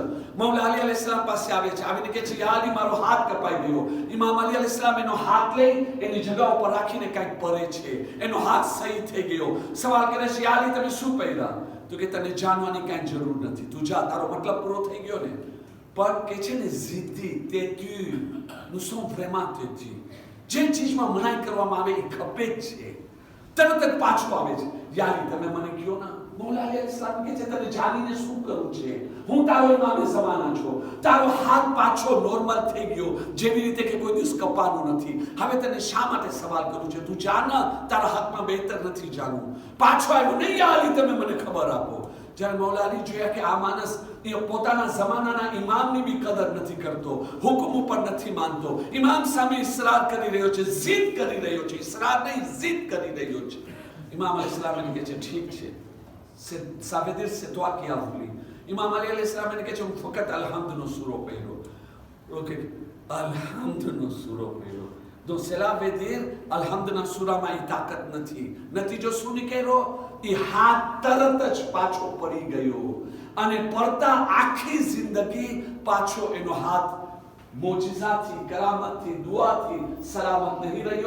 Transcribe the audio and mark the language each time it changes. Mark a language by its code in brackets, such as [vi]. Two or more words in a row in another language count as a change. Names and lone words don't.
[gu] મૌલા અલી અલૈહિસ્સલામ પાસે આવે છે, આવીને કહે છે યા અલી મારો હાથ કપાઈ ગયો. ઇમામ અલી અલૈહિસ્સલામ એનો હાથ લઈ એની જગ્યા ઉપર રાખીને કંઈક પરે છે, એનો હાથ સહી થઈ ગયો. સવાલ કરે છે યા અલી તમે શું પહેર્યા? તો કે તને જાણવાની કાંઈ જરૂર નથી, તું જા, તારો મતલબ પૂરો થઈ ગયો ને. પણ કે છે ને જિદ્દી, તેતુ, [fr] nous sommes vraiment têtus. [gu] જે ચીજમાં મનાઈ કરવામાં આવે એ ખપે જ છે, તરત જ પાછો આવે છે. યાર તમે મને કહો ના, મૌલા અલી અલૈહિસ્સલામ કહે છે તને જાણીને શું કરવું છે, હું તારો ઇમામે ઝમાના છું, તારો હાથ પાછો નોર્મલ થઈ ગયો જેવી રીતે કે કોઈ દિવસ કપાનું નથી. હવે તને શા માટે સવાલ કરું છે? તું જાણ, તારા હાથમાં બહેતર નથી જાણવું. પાછો આવ્યો નહીં યા અલી તમે મને ખબર આપો. જ્યારે મૌલા અલી જોયા કે આ માણસ એ પોતાના જમાનાના ઇમામની બી કદર નથી કરતો, હુકમ ઉપર નથી માનતો, ઇમામ સામે ઇસરાર કરી રહ્યો છે, જીદ કરી રહ્યો છે, ઇસરાર નહીં જીદ કરી રહ્યો છે. ઇમામ અલૈહિસ્સલામ એને કહે છે ઠીક છે, [fr] ça veut dire c'est toi qui as voulu. [gu] ઇમામ અલી અલૈહિસ્સલામ એને કહે છે હું ફક્ત અલહમ્દનો સૂરો પહેર્યો. ઓકે, અલહમ્દનો સૂરો પહેર્યો. તો સેલાવેદીર અલ્હમ્દના સુરામાં એ તાકાત નથી. નતીજો શું નીકળ્યો? એ હાથ તરત જ પાછો પડી ગયો અને પડતા આખી જિંદગી પાછો એનો હાથ મોજિઝાથી, કરામતથી, દુઆથી સલામત નહીં રહ્યો.